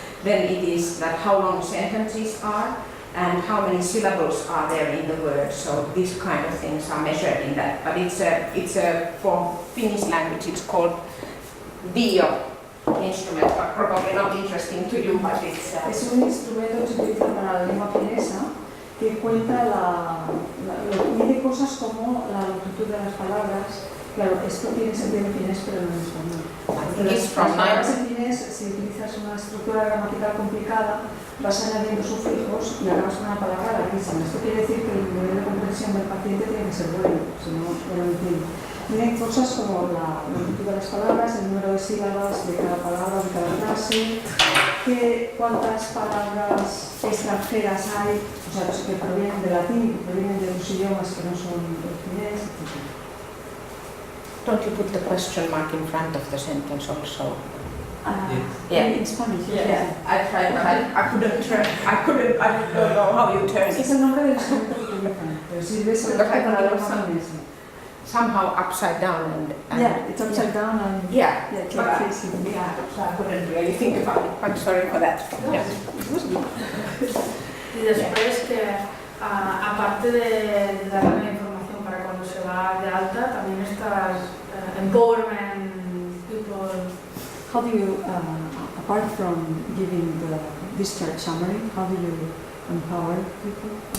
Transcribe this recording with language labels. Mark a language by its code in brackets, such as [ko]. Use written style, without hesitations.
[en] Then it is that how long sentences are and how many syllables are there in the word. So these kind of things are measured in that. But it's for Finnish language it's called Dio instrument, but probably not interesting to you, but it's... [es] Es un instrumento que se utiliza para la lengua finesa que cuenta mide cosas como la longitud de las palabras. Claro, esto tiene sentido en finés, pero no en español. Las palabras en finés, si utilizas una estructura gramatical complicada, vas añadiendo sufijos y acabas con una palabra larguísima. Esto quiere decir que el nivel de comprensión del paciente tiene que ser bueno, si no, no lo entiendo. Miren cosas como la longitud de las palabras, el número de sílabas de cada palabra, de cada frase, cuántas palabras extranjeras hay, o sea, que provienen del latín, que provienen de otros idiomas que no son el finés, etc. [en] Don't you put the question mark in front of the sentence also? In Spanish, yeah. I tried, but I couldn't, I don't know how you turn it. [es] Es el nombre del instrumento que utilizan, pero si ves el para la lengua finesa. [en] Somehow upside down and yeah, it's upside down and yeah, it's like facing. Yeah, so I couldn't really think about it. I'm sorry for that. Yeah. [es] Y después que aparte de dar la información para cuando se va de alta, también estás [en] empowerment people how do you, apart from giving the discharge summary, how do you empower people?